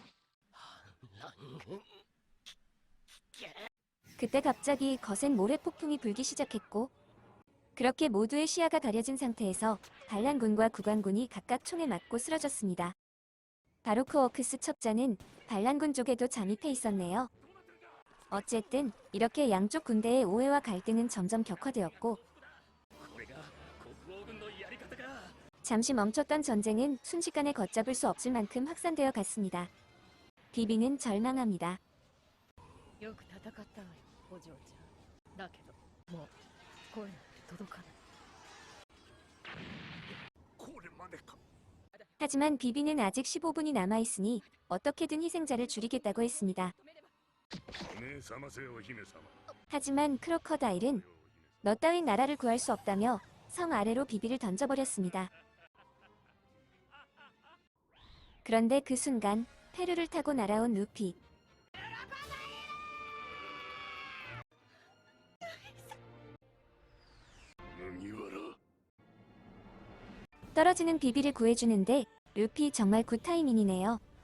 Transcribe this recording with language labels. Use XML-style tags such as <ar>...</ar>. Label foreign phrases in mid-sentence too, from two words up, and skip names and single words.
<ko>그때 갑자기 거센 모래 폭풍이 불기 시작했고 그렇게 모두의 시야가 가려진 상태에서 반란군과 국왕군이 각각 총에 맞고 쓰러졌습니다. 바로크워크스 첩자는 반란군 쪽에도 잠입해 있었네요. 어쨌든 이렇게 양쪽 군대의 오해와 갈등은 점점 격화되었고</ko> <ja>これが国王軍のやり方か。</ja> <ko>잠시 멈췄던 전쟁은 순식간에 걷잡을 수 없을 만큼 확산되어 갔습니다. 비비는 절망합니다.</ko> <ja>よく戦ったわよ、お嬢ちゃん。だけど、もう声が届かない。これまでか。</ja> <ko>하지만 비비는 아직 15분이 남아있으니 어떻게든 희생자를 줄이겠다고 했습니다.</ko> <ja>目覚ませよ姫様。</ja> <ko>하지만 크로커다일은 너 따윈 나라를 구할 수 없다며 성 아래로 비비를 던져버렸습니다. 그런데 그 순간 페루를 타고 날아온 루피. 떨어지는 비비를 구해주는데 루피 정말 굿타이밍이네요.</ko>